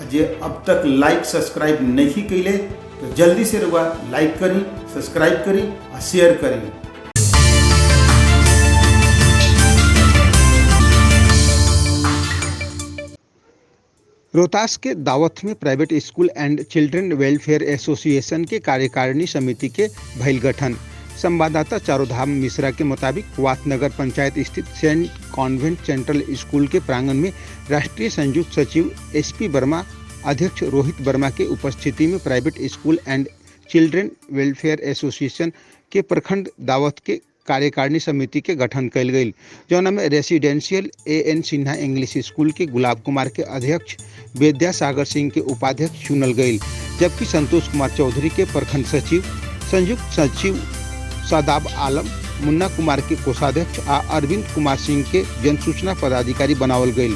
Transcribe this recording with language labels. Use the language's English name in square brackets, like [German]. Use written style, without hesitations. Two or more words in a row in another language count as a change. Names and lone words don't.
[Bhojpuri] जे अब तक [English] like subscribe [Bhojpuri] नहीं कइले तो जल्दी से रउआ लाइक करी, सब्सक्राइब करी और शेयर करी। रोहतास के दावथ में प्राइवेट स्कूल एंड चिल्ड्रन वेलफेयर एसोसिएशन के कार्यकारिणी समिति के भइल गठन। संवाददाता चारोधाम मिश्रा के मुताबिक वातनगर पंचायत स्थित सेंट कॉन्वेंट सेंट्रल स्कूल के प्रांगण में राष्ट्रीय संयुक्त सचिव एसपी वर्मा, अध्यक्ष रोहित वर्मा के उपस्थिति में प्राइवेट स्कूल एंड चिल्ड्रन वेलफेयर एसोसिएशन के प्रखंड दावथ के कार्यकारिणी समिति के गठन कल गई, जौना में रेसिडेंशियल एएन सिन्हा इंग्लिश स्कूल के गुलाब कुमार के अध्यक्ष, विद्यासागर सिंह के उपाध्यक्ष चुनल गई, जबकि संतोष कुमार चौधरी के प्रखंड सचिव, संयुक्त सचिव शादाब आलम, मुन्ना कुमार के कोषाध्यक्ष आ अरविंद कुमार सिंह के जनसूचना पदाधिकारी बनावल गई।